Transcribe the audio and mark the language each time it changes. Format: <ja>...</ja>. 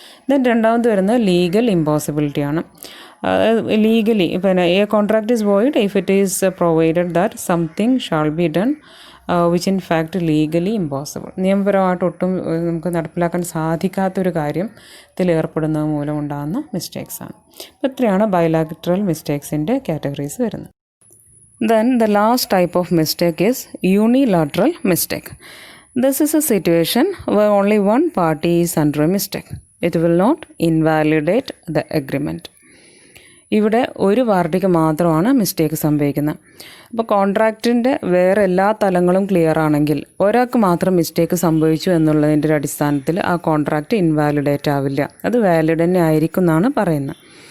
<ml>Then രണ്ടാമത് വരുന്നത് legal ഇമ്പോസിബിലിറ്റിയാണ്.</ml> <en>Legally a contract is void if it is provided that something shall be done which in fact legally impossible.</en> <ml>നിയമപരമായിട്ട് ഒട്ടും നമുക്ക് നടപ്പിലാക്കാൻ സാധിക്കാത്തൊരു കാര്യത്തിൽ ഏർപ്പെടുന്നത് മൂലം ഉണ്ടാകുന്ന മിസ്റ്റേക്സാണ്. അപ്പോൾ ഇത്രയാണ് ബൈലാറ്ററൽ മിസ്റ്റേക്സിൻ്റെ കാറ്റഗറീസ് വരുന്നത്.</ml> <en>Then the last type of mistake is unilateral mistake. This is a situation where only one party is under a mistake. It will not invalidate the agreement.</en> <ml>ഇവിടെ ഒരു പാർട്ടിക്ക് മാത്രമാണ് മിസ്റ്റേക്ക് സംഭവിക്കുന്നത്. അപ്പോൾ കോൺട്രാക്റ്റിൻ്റെ വേറെ എല്ലാ തലങ്ങളും ക്ലിയർ ആണെങ്കിൽ ഒരാൾക്ക് മാത്രം മിസ്റ്റേക്ക് സംഭവിച്ചു എന്നുള്ളതിൻ്റെ ഒരു അടിസ്ഥാനത്തിൽ ആ കോൺട്രാക്റ്റ് ഇൻവാലിഡേറ്റ് ആവില്ല, അത് വാലിഡ് തന്നെ ആയിരിക്കും എന്നാണ് പറയുന്നത്.</ml>